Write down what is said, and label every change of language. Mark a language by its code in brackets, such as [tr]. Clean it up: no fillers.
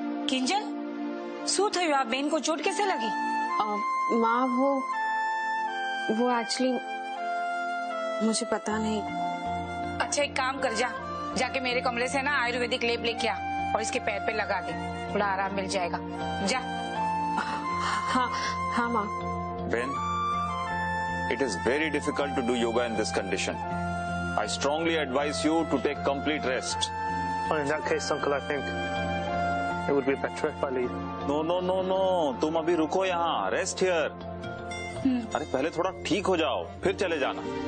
[hi] किंजल [gu] શું થયું આ [hi] બેન को चोट कैसे लगी? माँ वो एक्चुअली मुझे पता नहीं। अच्छा एक काम कर जाके मेरे कमरे से ना आयुर्वेदिक लेप लेके आ और इसके पैर पे लगा दे, थोड़ा आराम मिल जाएगा। जा। हाँ माँ। [en] Ben, it is very difficult to do yoga in this condition. I strongly advise you to take complete rest. Well, in that case, Uncle, I think it would be better if I leave. No. [hi] तुम अभी रुको यहाँ. [en] Rest here. [hi] अरे पहले थोड़ा ठीक हो जाओ, फिर चले जाना.